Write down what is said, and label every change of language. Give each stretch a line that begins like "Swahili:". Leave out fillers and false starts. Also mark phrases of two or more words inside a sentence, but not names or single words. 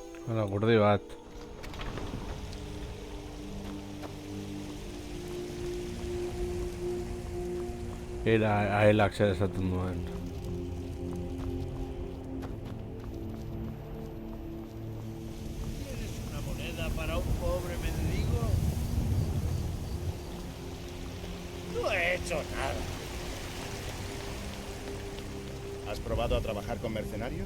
Basque: Hala, gurdi bat. Era aelak zer esaten duen.
Spanish: ¿Tienes una moneda para un pobre mendigo? No he hecho nada. ¿Has probado a trabajar con mercenarios?